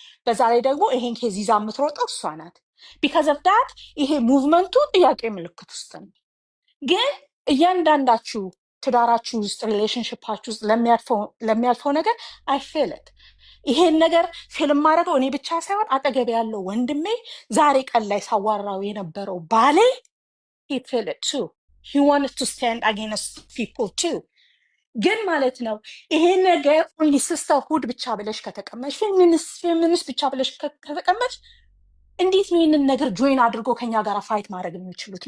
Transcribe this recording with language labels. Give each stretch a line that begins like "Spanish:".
Amharic: በዛ ላይ ደግሞ ይሄን ኬዝ ይዛ የምትሮጠው እሷ ናት።
English: because of that
Amharic: ይሄ ሙቭመንቱ ጥያቄ ምልክት ውስጥ ነው። ግን እያንዳንዳችሁ ትዳራችሁ ውስጥ ሪሌሽንሽፓችሁ ውስጥ ለሚያልፈው ነገር
English: I feel it.
Amharic: ይሄን ነገር ፊልም ማድረገው እኔ ብቻ ሳይሆን አጠገብ ያለው ወንድሜ ዛሬ ቀን ላይ ሳዋራው የነበረው ባሌ
English: he feel it too. He wanted to stand against people too.
Amharic: ግን ማለት ነው ይሄ ነገር
English: only sisterhood
Amharic: ብቻ ብለሽ ከተቀመጥሽ ፌሚኒስት ብቻ ብለሽ ከተቀመጥሽ እንዴት ነው ይሄንን ነገር ጆይን አድርጎ ከኛ ጋር ፋይት ማድረግ የሚችሉት?